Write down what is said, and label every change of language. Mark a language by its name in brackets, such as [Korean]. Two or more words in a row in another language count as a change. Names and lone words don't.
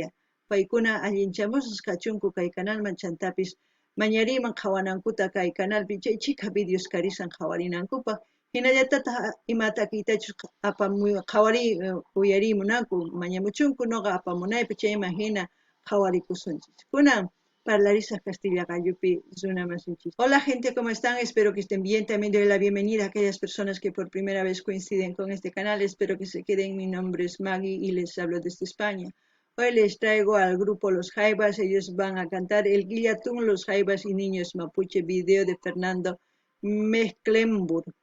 [Quechua] Paykuna allinchamusas kachunku kay canalman chantapis mañariman qhawanankuta kay canalpi chay chika videos karisan qhawarinankupaq. Hinallatataq imata kaytachus qhawari uyarimunanku mañamuchunku noqa apamunaypi chayman hina qhawarikusunchis. Kunan parlarisaq Castilla Gallupi runamasinchis. [Spanish] Hola gente, ¿cómo están? Espero que estén bien. También doy la bienvenida a aquellas personas que por primera vez coinciden con este canal. Espero que se queden. Mi nombre es Maggie y les hablo desde España. Hoy les traigo al grupo Los Jaivas. Ellos van a cantar El Guillatún, Los Jaivas y Niños Mapuche, video de Fernando Mecklenburg.